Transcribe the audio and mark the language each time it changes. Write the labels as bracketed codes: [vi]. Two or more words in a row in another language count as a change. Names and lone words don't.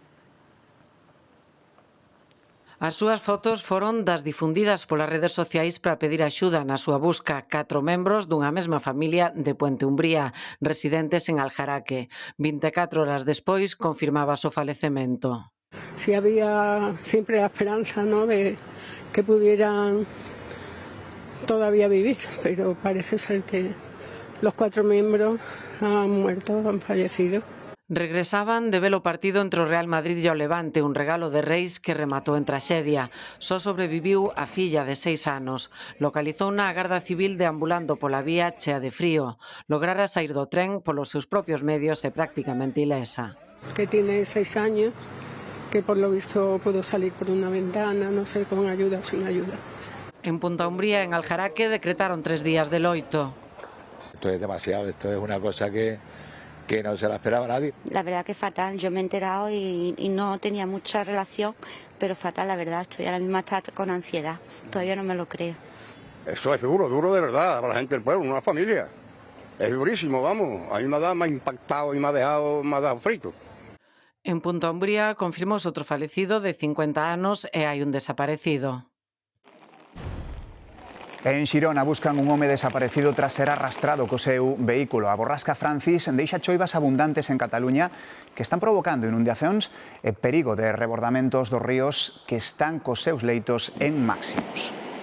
[gl] As súas fotos foron das difundidas polas redes sociais para pedir axuda na súa busca. 4 membros dunha mesma familia de Puente Umbría, residentes en Aljaraque. 24 horas despois confirmaba o falecemento. [es] Sí, había siempre la esperanza, ¿no?, de que pudieran todavía vivir, pero parece ser que los 4 miembros han muerto, han fallecido. [gl] Regresaban de ver o partido entre o Real Madrid e o Levante, un regalo de reis que rematou en traxedia. Só sobreviviu a filla de 6 anos. Localizouna a Garda Civil deambulando pola vía chea de frío. Lograra sair do tren polos seus propios medios e prácticamente ilesa. [es] Que tiene 6 años, que por lo visto pudo salir por una ventana, no sé, con ayuda o sin ayuda. [gl] En Punta Umbría, en Aljaraque, decretaron 3 días de loito. [es] Esto es demasiado, esto es una cosa que no se la esperaba nadie. La verdad que fatal, yo me he enterado y no tenía mucha relación, pero fatal, la verdad, estoy ahora mismo hasta con ansiedad, todavía no me lo creo. Eso es duro, duro de verdad, para la gente del pueblo, una familia. Es durísimo, vamos, a mí me ha impactado y me ha dejado frito. [gl] En Punta Umbría confirmouse outro falecido de 50 anos e hai un desaparecido. En Xirona buscan un home desaparecido tras ser arrastrado co seu vehículo. A borrasca Francis deixa choivas abundantes en Cataluña que están provocando inundacións e perigo de rebordamentos dos ríos que están cos seus leitos en máximos.